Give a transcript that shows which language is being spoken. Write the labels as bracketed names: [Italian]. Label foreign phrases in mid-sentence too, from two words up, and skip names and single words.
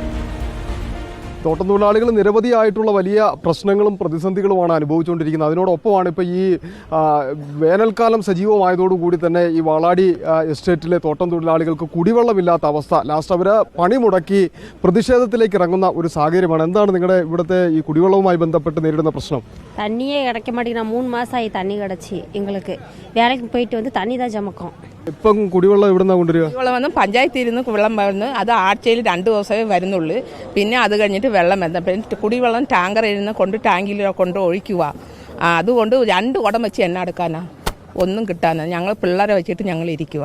[Malayalam] തോട്ടം തൊഴിലാളികൾ നിരവധിയായിട്ടുള്ള വലിയ പ്രശ്നങ്ങളും പ്രതിസന്ധികളുമാണ് അനുഭവിച്ചുകൊണ്ടിരിക്കുന്നത്. അതിനോടൊപ്പമാണ് ഇപ്പോൾ ഈ വേനൽക്കാലം സജീവമായതോടുകൂടി തന്നെ ഈ വാളാടി എസ്റ്റേറ്റിലെ തോട്ടം തൊഴിലാളികൾക്ക് കുടിവെള്ളമില്ലാത്ത അവസ്ഥ. ലാസ്റ്റ് അവർ പണി മുടക്കി പ്രതിഷേധത്തിലേക്ക് ഇറങ്ങുന്ന ഒരു സാഹചര്യമാണ്. എന്താണ് നിങ്ങളുടെ ഇവിടുത്തെ ഈ കുടിവെള്ളവുമായി ബന്ധപ്പെട്ട് നേരിടുന്ന പ്രശ്നം? [Tamil] தண்ணியே கிடைக்க மாட்டேங்குது. 3 மாதம் ஆகி தண்ணி கிடச்சி எங்களுக்கு. வேலைக்கு போயிட்டு வந்து தண்ணி தான் ചമക്കും. [Malayalam] ഇപ്പം കുടിവെള്ളം എവിടുന്നാ കൊണ്ടുവരിക? കുടിവെള്ളം പഞ്ചായത്തിൽ നിന്ന് വെള്ളം വരുന്നു. അത് ആഴ്ചയിൽ 2 ദിവസമേ വരുന്നുള്ളൂ. പിന്നെ അത് കഴിഞ്ഞിട്ട് വെള്ളം വരുന്നത്. പിന്നെ കുടിവെള്ളം ടാങ്കറിൽ നിന്ന് കൊണ്ട് ടാങ്കിൽ കൊണ്ട് ഒഴിക്കുക. അതുകൊണ്ട് 2 കുടം വെച്ച് എണ്ണ എടുക്കാനാ, ഒന്നും കിട്ടാനാ. ഞങ്ങൾ പിള്ളേരെ വെച്ചിട്ട് ഞങ്ങൾ ഇരിക്കുക.